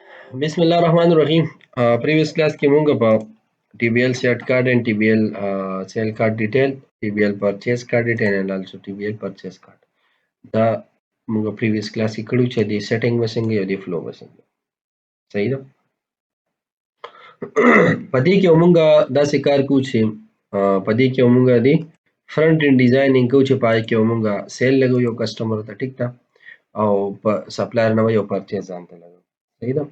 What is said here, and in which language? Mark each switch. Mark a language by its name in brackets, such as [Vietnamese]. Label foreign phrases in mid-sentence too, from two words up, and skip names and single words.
[Arabic] بسم الله الرحمن الرحیم. [English] previous class [Pashto] کې مونږ په [English] TBL set card and TBL sale card detail, TBL purchase card detail and also TBL purchase card [Pashto] دا مونږ [English] previous class [Pashto] کې کړو چې د سیټینګ وسنګ او د فلو وسنګ صحیح ده. پدې کې مونږ داسې کار کوو چې پدې کې مونږ د [English] front end designing [Pashto] کوو چې پای کې مونږ سیل لګو یو کسٹمر ته ټیک ده او په سپلایر نه یو پرچیز ځان ته لګو صحیح ده.